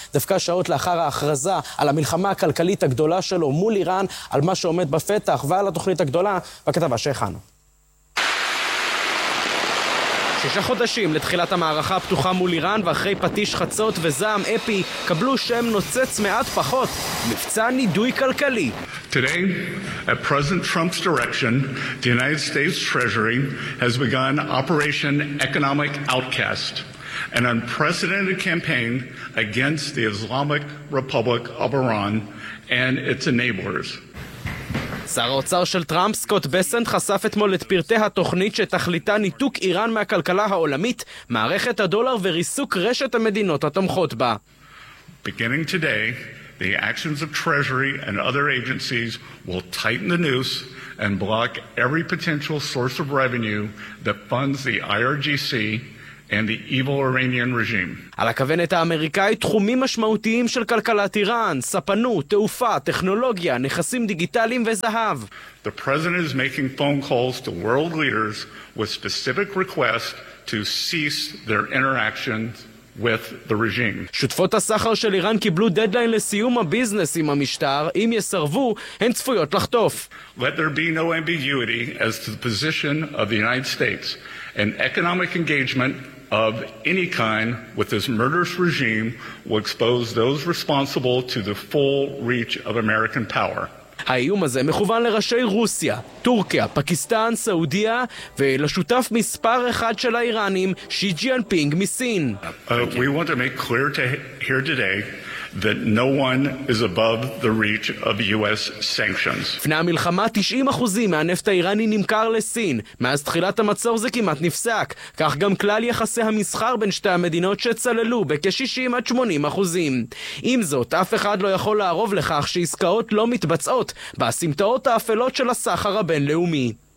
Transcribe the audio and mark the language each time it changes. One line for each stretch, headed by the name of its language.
Hebrew: דווקא שעות לאחר ההכרזה על המלחמה הכלכלית הגדולה שלו מול איראן, על מה שעומד בפתח ועל התוכנית הגדולה, בכתבה שהכנו. 6 חודשים לתחילת המערכה הפתוחה מול איראן, ואחרי פטיש חצות וזעם אפי, קבלו שם נוצץ מעט פחות, מבצע נידוי כלכלי.
English: Today, at President Trump's direction, the United States Treasury has begun Operation Economic Outcast. An unprecedented campaign against the Islamic Republic of Iran and its enablers.
Hebrew: שר האוצר של טראמפ, סקוט בסנט, חשף אתמול את פרטי התוכנית שתכליתה ניתוק איראן מהכלכלה העולמית, מערכת הדולר וריסוק רשת המדינות התומכות בה.
English: Beginning today, the actions of Treasury and other agencies will tighten the noose and block every potential source of revenue that funds the IRGC and the evil Iranian regime.
Hebrew: על הכוונת האמריקאית, תחומים משמעותיים של כלכלת איראן, ספנות, תעופה, טכנולוגיה, נכסים דיגיטליים וזהב.
English: The president is making phone calls to world leaders with specific requests to cease their interactions with the regime.
Hebrew: שותפות הסחר של איראן קיבלו דדליין לסיום הביזנס עם המשטר, אם יסרבו, הן צפויות לחטוף.
English: Let there be no ambiguity as to the position of the United States. An economic engagement of any kind with this murderous regime will expose those responsible to the full reach of American power.
Hebrew: האיום הזה מכוון לראשי רוסיה, טורקיה, פקיסטן, סעודיה ולשותף מספר אחד של האיראנים, שי ג'ינפינג מסין.
English: We want to make clear to here today that no one is above the reach of US sanctions.
Hebrew: לפני המלחמה 90% מהנפט האיראני נמכר לסין. מאז תחילת המצור זה כמעט נפסק. כך גם כלל יחסי המסחר בין שתי המדינות שצללו בכ-60-80%. עם זאת, אף אחד לא יכול לערוב לכך שעסקאות לא מתבצעות בסמטאות האפלות של הסחר הבינלאומי.